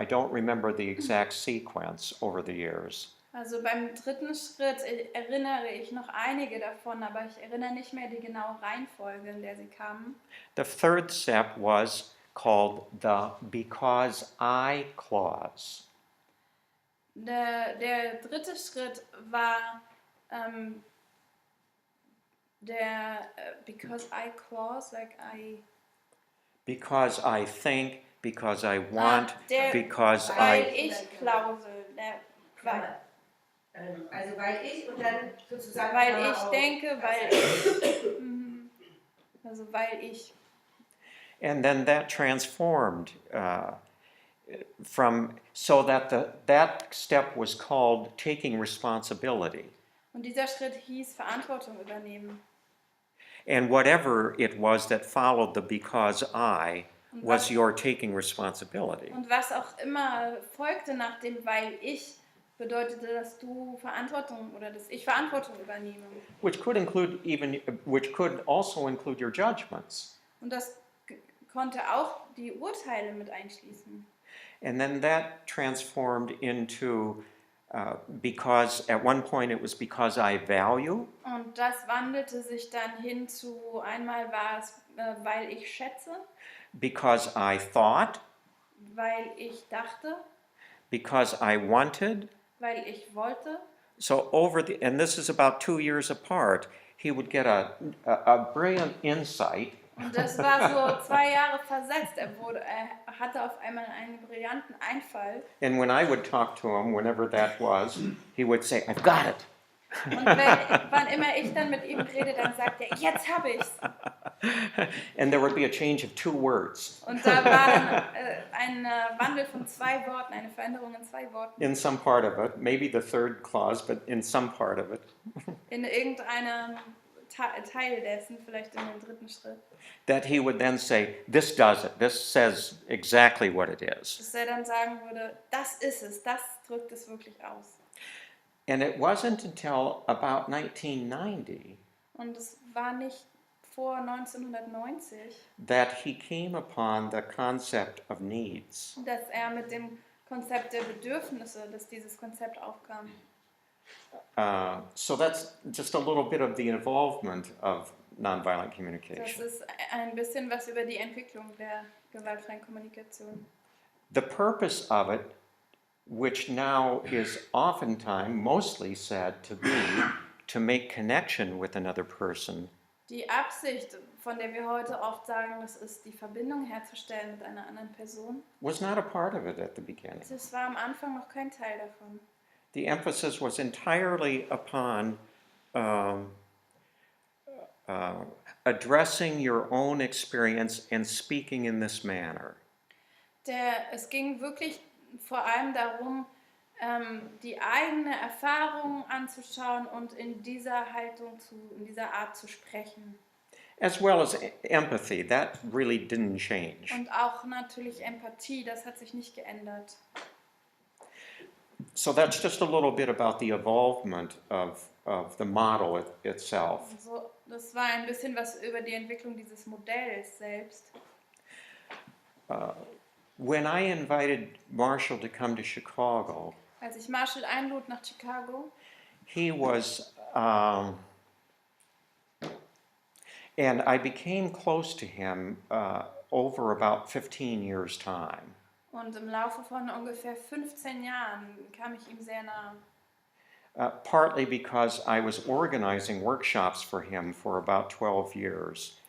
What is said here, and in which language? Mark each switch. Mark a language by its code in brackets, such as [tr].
[en] I don't remember the exact sequence over the years. [de] Also beim 3. Schritt erinnere ich noch einige davon, aber ich erinnere nicht mehr die genaue Reihenfolge, in der sie kamen. [en] The 3rd step was called the because I clause. [de] Der 3. Schritt war der [en] because I clause, like I... Because I think, because I want, [de] der [en] because [de] weil [en] I... [de] ich Klausel, Also weil ich und dann sozusagen... weil ich denke, weil ich... Also weil ich... [en] And then that transformed from, so that that step was called taking responsibility. [de] Und dieser Schritt hieß Verantwortung übernehmen. [en] And whatever it was that followed the because I was your taking responsibility. [de] Und was auch immer folgte nach dem weil ich, bedeutete, dass du Verantwortung oder dass ich Verantwortung übernehme. [en] Which could also include your judgments. [de] Und das konnte auch die Urteile mit einschließen. [en] And then that transformed into because at one point it was because I value. [de] Und das wandelte sich dann hin zu, einmal war es, weil ich schätze, [en] Because I thought, [de] weil ich dachte, [en] because I wanted. [de] weil ich wollte. [en] So and this is about 2 years apart, he would get a brilliant insight. [de] Und das war so 2 Jahre versetzt. Er hatte auf einmal einen brillanten Einfall. [en] And when I would talk to him, whenever that was, he would say, I've got it. [de] Und wann immer ich dann mit ihm rede, dann sagt er, jetzt habe ich's. [en] And there would be a change of 2 words. [de] Und da war dann ein Wandel von 2 Worten, eine Veränderung in 2 Worten. [en] In some part of it, maybe the 3rd clause, but in some part of it. [de] In irgendeinem Teil dessen, vielleicht in dem 3. Schritt. [en] That he would then say, this does it. This says exactly what it is. [de] Dass er dann sagen würde, das ist es, das drückt es wirklich aus. [en] And it wasn't until about 1990 [de] Und es war nicht vor 1990, [en] that he came upon the concept of needs. [de] dass er mit dem Konzept der Bedürfnisse, dass dieses Konzept aufkam. [en] So that's just a little bit of the involvement of nonviolent [de] Das [en] communication. [de] ist ein bisschen was über die Entwicklung der gewaltfreien Kommunikation. [en] The purpose of it, which now is oftentimes mostly said to be to make connection with another person, [de] Die Absicht, von der wir heute oft sagen, das ist die Verbindung herzustellen mit einer anderen Person, [en] was not a part of it at the beginning. [de] das war am Anfang noch kein Teil davon. [en] The emphasis was entirely upon addressing your own experience and speaking in this manner. [de] Es ging wirklich vor allem darum, die eigene Erfahrung anzuschauen und in dieser Haltung, in dieser Art zu sprechen. [en] As well as empathy, that really didn't change. [de] Und auch natürlich Empathie, das hat sich nicht geändert. [en] So that's just a little bit about the evolvement of the model itself. [de] Also, das war ein bisschen was über die Entwicklung dieses Modells selbst. [en] When I invited Marshall to come to Chicago, [de] Als ich Marshall einlud nach Chicago, [en] he was, and I became close to him over about 15 years' time. [de] und im Laufe von ungefähr 15 Jahren kam ich ihm sehr nah. [en] Partly because I was organizing workshops for him for about 12 years.